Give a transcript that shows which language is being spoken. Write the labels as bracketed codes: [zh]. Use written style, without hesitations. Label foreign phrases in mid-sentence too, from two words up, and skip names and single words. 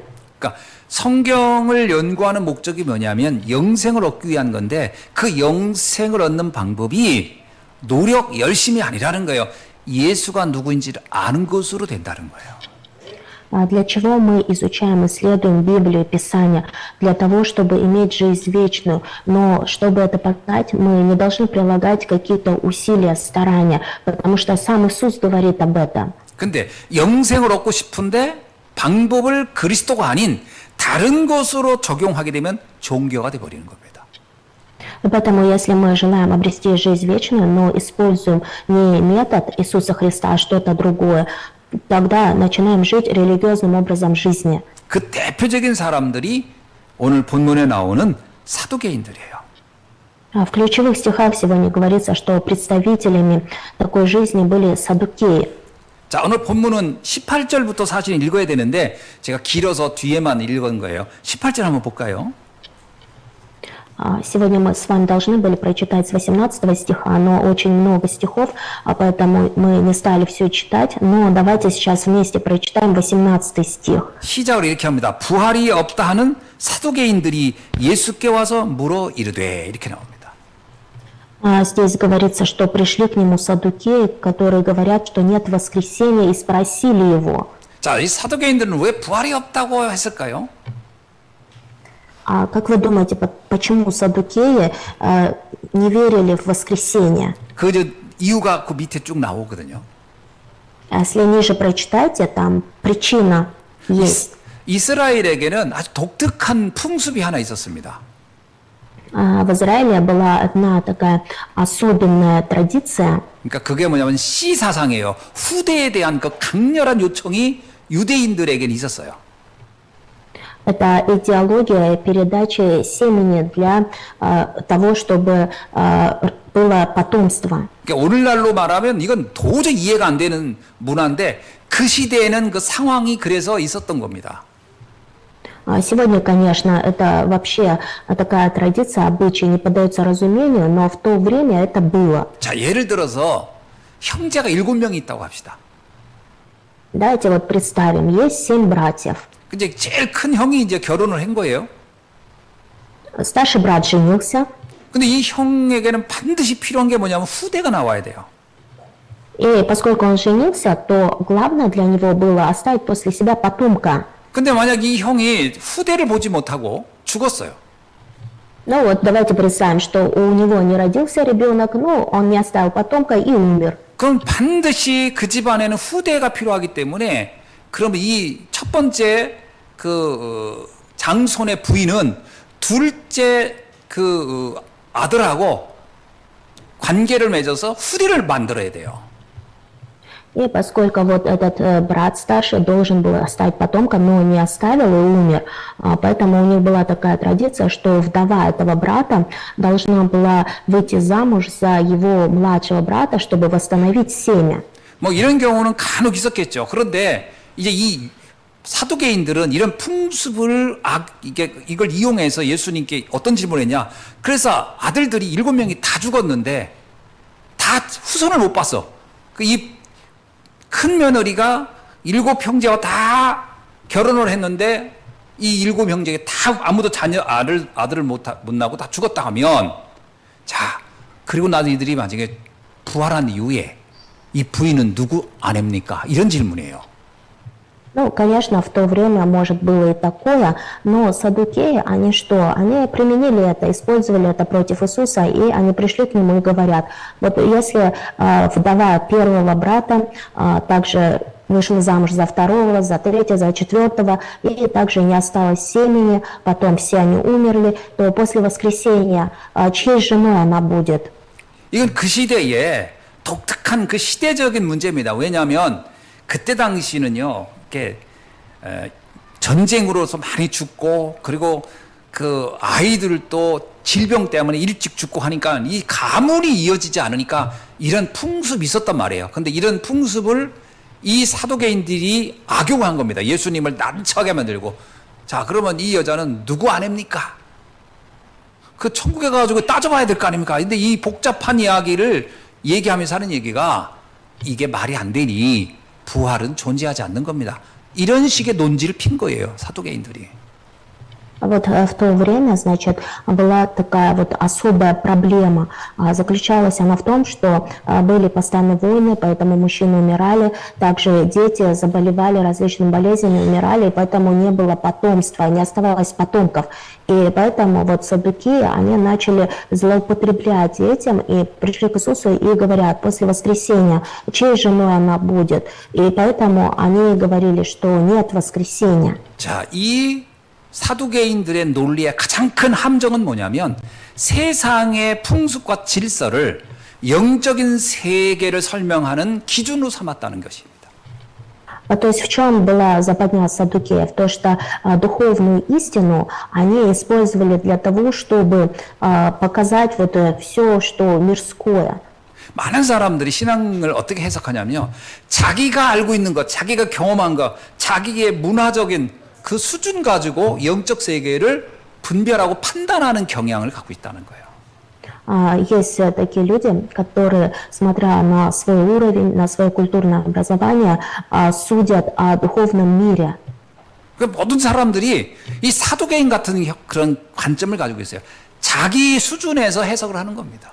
[ko] 그러니까 성경을 연구하는 목적이 뭐냐면 영생을 얻기 위한 건데 그 영생을 얻는 방법이 노력, 열심이 아니라는 거예요. 예수가 누구인지를 아는 것으로 된다는 거예요. [ru] Для чего мы изучаем, исследуем Библию, Писание? Для того, чтобы иметь жизнь вечную. Но чтобы это познать, мы не должны прилагать какие-то усилия, старания, потому что сам Иисус говорит об этом. [ko] 근데 영생을 얻고 싶은데 방법을 그리스도가 아닌 다른 것으로 적용하게 되면 종교가 돼 버리는 겁니다. [ru] И поэтому, если мы желаем обрести жизнь вечную, но используем не метод Иисуса Христа, а что-то другое, тогда начинаем жить религиозным образом жизни. [ko] 그 대표적인 사람들이 오늘 본문에 나오는 사두개인들이에요. [ru] В ключевых стихах сегодня говорится, что представителями такой жизни были саддукеи. [ko] 자, 오늘 본문은 18절부터 사실 읽어야 되는데 제가 길어서 뒤에만 읽은 거예요. 18절 한번 볼까요? [ru] Сегодня мы с вами должны были прочитать с 18 стиха, но очень много стихов, поэтому мы не стали все читать. Но давайте сейчас вместе прочитаем 18 стих. [ko] 시작을 이렇게 합니다. 부활이 없다 하는 사두개인들이 예수께 와서 물어 이르되 이렇게 나옵니다. [ru] Здесь говорится, что пришли к нему саддукеи, которые говорят, что нет воскресения, и спросили его. [ko] 자, 이 사두개인들은 왜 부활이 없다고 했을까요? [ru] А как вы думаете, почему саддукеи не верили в воскресение? [ko] 그 이유가 그 밑에 쭉 나오거든요. [ru] Если ниже прочитайте, там причина есть. [ko] 이스라엘에게는 아주 독특한 풍습이 하나 있었습니다. [ru] В Израиле была одна такая особенная традиция. [ko] 그러니까 그게 뭐냐면 씨 사상이에요. 후대에 대한 그 강렬한 요청이 유대인들에게는 있었어요. [ru] Это идеология передачи семени для того, чтобы было потомство. [ko] 그러니까 오늘날로 말하면 이건 도저히 이해가 안 되는 문화인데 그 시대에는 그 상황이 그래서 있었던 겁니다. [ru] Сегодня, конечно, это вообще такая традиция, обычай не поддается разумению, но в то время это было. [ko] 자, 예를 들어서 형제가 7명이 있다고 합시다. [ru] Давайте вот представим, есть 7 братьев. [ko] 근데 제일 큰 형이 이제 결혼을 한 거예요. [ru] Старший брат женился, [ko] 근데 이 형에게는 반드시 필요한 게 뭐냐면 후대가 나와야 돼요. [ru] и поскольку он женился, то главное для него было оставить после себя потомка. [ko] 근데 만약 이 형이 후대를 보지 못하고 죽었어요. [ru] Ну вот давайте представим, что у него не родился ребенок, но он не оставил потомка и умер. [ko] 그럼 반드시 그 집안에는 후대가 필요하기 때문에 그러면 이 첫 번째 그 장손의 부인은 둘째 그 아들하고 관계를 맺어서 후대를 만들어야 돼요. [ru] И поскольку вот этот брат старший должен был оставить потомка, но не оставил и умер, поэтому у них была такая традиция, что вдова этого брата должна была выйти замуж за его младшего брата, чтобы восстановить семя. [ko] 뭐 이런 경우는 간혹 있었겠죠. 그런데 이제 이 사두개인들은 이런 풍습을 이걸 이용해서 예수님께 어떤 질문을 했냐. 그래서 아들들이 7명이 다 죽었는데 다 후손을 못 봤어. 이 큰 며느리가 7 형제와 다 결혼을 했는데 이 7 형제가 다 아무도 아들을 못 낳고 다 죽었다 하면 자, 그리고 나서 이들이 만약에 부활한 이후에 이 부인은 누구 아냅니까? 이런 질문이에요. [ru] Ну, конечно, в то время, может, было и такое, но саддукеи, они что? Они применили это, использовали это против Иисуса, и они пришли к нему и говорят, вот если вдова первого брата также вышла замуж за второго, за третьего, за четвертого, и также не осталось семени, потом все они умерли, то после воскресения чьей женой она будет? [ko] 이건 그 시대에 독특한 그 시대적인 문제입니다. 왜냐하면 그때 당시는요, 이렇게 전쟁으로서 많이 죽고 그리고 그 아이들도 질병 때문에 일찍 죽고 하니까 이 가문이 이어지지 않으니까 이런 풍습이 있었단 말이에요. 근데 이런 풍습을 이 사두개인들이 악용한 겁니다. 예수님을 난처하게 만들고. 자, 그러면 이 여자는 누구 아냅니까? 그 천국에 가가지고 따져봐야 될 거 아닙니까? 근데 이 복잡한 이야기를 얘기하면서 하는 얘기가 이게 말이 안 되니 부활은 존재하지 않는 겁니다. 이런 식의 논지를 핀 거예요, 사두개인들이. [ru] Вот в то время, значит, была такая вот особая проблема. Заключалась она в том, что были постоянные войны, поэтому мужчины умирали, также дети заболевали различными болезнями, умирали, и поэтому не было потомства, не оставалось потомков. И поэтому вот саддукеи, они начали злоупотреблять этим и пришли к Иисусу и говорят, после воскресения, чьей женой она будет? И поэтому они говорили, что нет воскресения. [ko] 자, 이 사두개인들의 논리의 가장 큰 함정은 뭐냐면 세상의 풍습과 질서를 영적인 세계를 설명하는 기준으로 삼았다는 것입니다. [ru] То есть в чем была западня саддукеев? То, что духовную истину они использовали для того, чтобы показать вот все, что мирское. [ko] 많은 사람들이 신앙을 어떻게 해석하냐면요. 자기가 알고 있는 것, 자기가 경험한 것, 자기의 문화적인 그 수준 가지고 영적 세계를 분별하고 판단하는 경향을 갖고 있다는 거예요. [ru] Есть такие люди, которые, смотря на свой уровень, на свое культурное образование, судят о духовном мире. [ko] 모든 사람들이 이 사두개인 같은 그런 관점을 가지고 있어요. 자기 수준에서 해석을 하는 겁니다.